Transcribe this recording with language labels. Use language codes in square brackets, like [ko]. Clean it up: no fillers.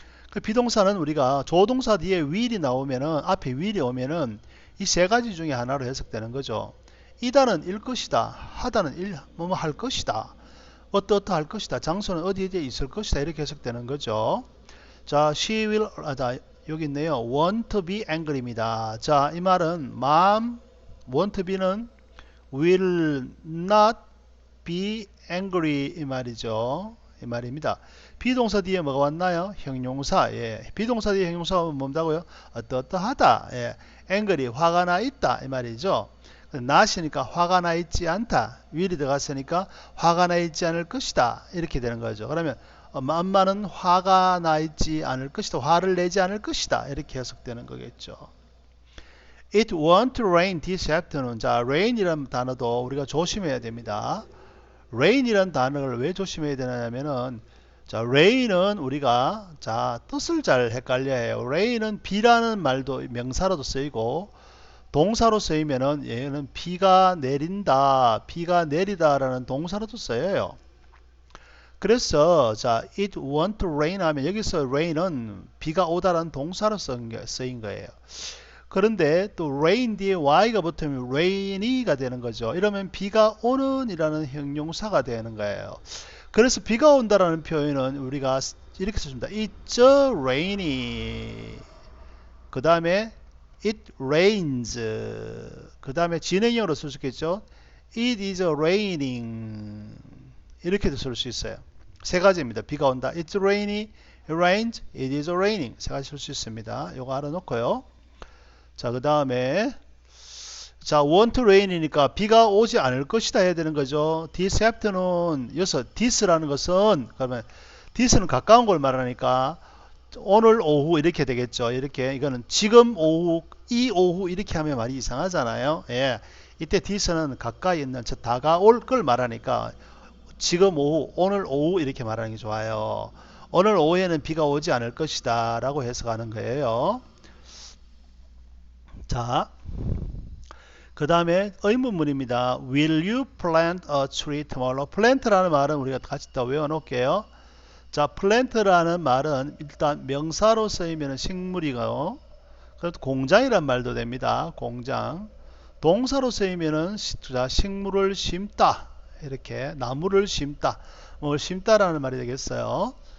[ko] 그 비동사는 우리가 조동사 뒤에 will이 나오면은 앞에 will이 오면은 이 세 가지 중에 하나로 해석되는 거죠. 이다는 일 것이다. 하다는 뭐뭐 할 것이다. 어떠 할 것이다. 장소는 어디에 있을 것이다. 이렇게 해석되는 거죠. 자, she will 여기 있네요. want to be angry 입니다. 자, 이 말은 mom want to be는 will not be angry 이 말이죠. 이 말입니다. 비동사 뒤에 뭐가 왔나요? 형용사. 예. 비동사 뒤에 형용사가 뭔다고요? 어떠하다. 예. angry 화가 나 있다 이 말이죠. not이니까 화가 나 있지 않다. will이 들어갔으니까 화가 나 있지 않을 것이다. 이렇게 되는 거죠. 그러면 엄마는 화가 나 있지 않을 것이다. 화를 내지 않을 것이다. 이렇게 해석되는 거겠죠. [en] It won't rain this afternoon. [ko] 자, rain이라는 단어도 우리가 조심해야 됩니다. rain이라는 단어를 왜 조심해야 되냐면은 자, rain은 우리가 자, 뜻을 잘 헷갈려야 해요. rain은 비라는 말도 명사로도 쓰이고 동사로 쓰이면은 얘는 비가 내린다, 비가 내리다라는 동사로도 쓰여요. 그래서 자, it won't rain 하면 여기서 rain은 비가 오다라는 동사로 쓰인 거예요. 그런데 또 rain 뒤에 y가 붙으면 rainy가 되는 거죠. 이러면 비가 오는 이라는 형용사가 되는 거예요. 그래서 비가 온다라는 표현은 우리가 이렇게 쓰십니다. It's rainy. 그 다음에 it rains. 그 다음에 진행형으로 쓸 수 있겠죠. It is raining. 이렇게도 쓸 수 있어요. 세 가지입니다. 비가 온다. [en] It's rainy, it rains, it is raining. [ko] 세 가지 쓸 수 있습니다. 요거 알아놓고요. 자, 그 다음에 자, want rain이니까 비가 오지 않을 것이다 해야 되는 거죠. [en] This afternoon. [ko] 여기서 this라는 것은 그러면 this는 가까운 걸 말하니까 오늘 오후 이렇게 되겠죠. 이렇게 이거는 지금 오후, 이 오후 이렇게 하면 말이 이상하잖아요. 예. 이때 this는 가까이 있는 저 다가올 걸 말하니까 지금 오후, 오늘 오후 이렇게 말하는 게 좋아요. 오늘 오후에는 비가 오지 않을 것이다 라고 해석하는 거예요. 자, 그 다음에 의문문입니다. [en] Will you plant a tree tomorrow? [ko] plant라는 말은 우리가 같이 다 외워놓을게요. 자, plant라는 말은 일단 명사로 쓰이면 식물이고요. 그래도 공장이란 말도 됩니다. 공장. 동사로 쓰이면은 식물을 심다. 이렇게 나무를 심다. 뭐 심다라는 말이 되겠어요.